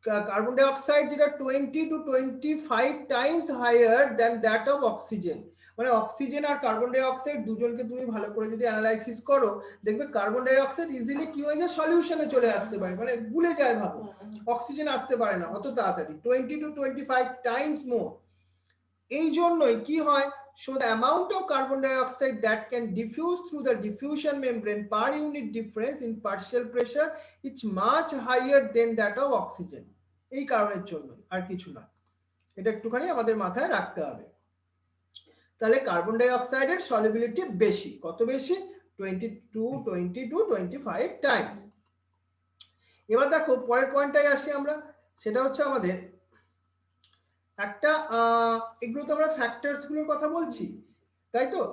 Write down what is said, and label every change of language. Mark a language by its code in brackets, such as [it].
[bn] Carbon die oxide যেটা [en] 20 to 25 times higher than that of oxygen, [bn] মানে oxygen আর carbon die oxide দুজনকে তুমি ভালো করে যদি অ্যানালাইসিস করো, দেখবে কার্বন ডাই অক্সাইড ইজিলি কি হয়ে যায়, সলিউশনে চলে আসতে পারে, মানে ভুলে যায় ভাবো, অক্সিজেন আসতে পারে না অত তাড়াতাড়ি, 20 to 25 টাইমস মোর। এই জন্যই কি হয়, [en] so the amount of carbon dioxide that can diffuse through the diffusion membrane per unit difference in partial pressure is much higher than that of oxygen। [bn] এই কারণের জন্য, আর কিছু না, এটা একটুখানি আমাদের মাথায় রাখতে হবে। তাহলে কার্বন ডাই অক্সাইডের সলিবিলিটি বেশি, কত বেশি, 20 to 25 টাইমস। এবার দেখো পরের পয়েন্টটাই আসি আমরা, সেটা হচ্ছে আমাদের একটা এগুলো তো আমরা ফ্যাক্টরস গুলোর কথা বলছি, তাই তো?